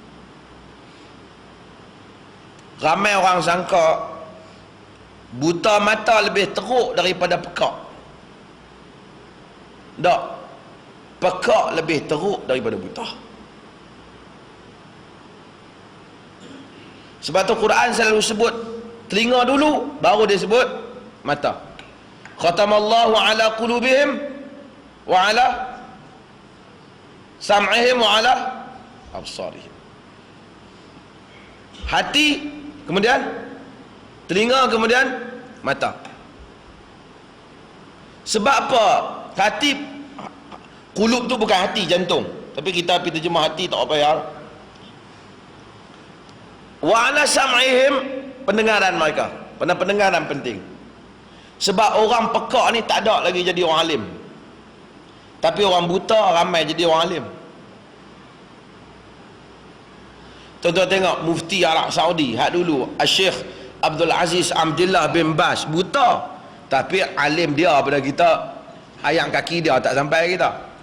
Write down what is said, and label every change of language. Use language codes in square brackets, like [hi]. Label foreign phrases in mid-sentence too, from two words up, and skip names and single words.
[ms] Ramai orang sangka buta mata lebih teruk daripada pekak. Tak, pekak lebih teruk daripada buta. Sebab tu Quran selalu sebut telinga dulu, baru dia sebut mata. [ar] ختم الله على قلوبهم وعلى سمعهم وعلى أبصارهم. [ms] Hati, kemudian telinga, kemudian mata. Sebab apa? Hati, qulub tu bukan hati, jantung. Tapi kita pergi terjemah hati, tak apa ya. [ar] وعلى سمعهم, [ms] pendengaran mereka. Pendengaran penting. Sebab orang pekak ni tak ada lagi jadi orang alim. Tapi orang buta ramai jadi orang alim. Tuan-tuan tengok Mufti Arab Saudi hak dulu, Syekh Abdul Aziz Abdullah bin Bas, buta tapi alim dia pada kita, ayam kaki dia tak sampai kita.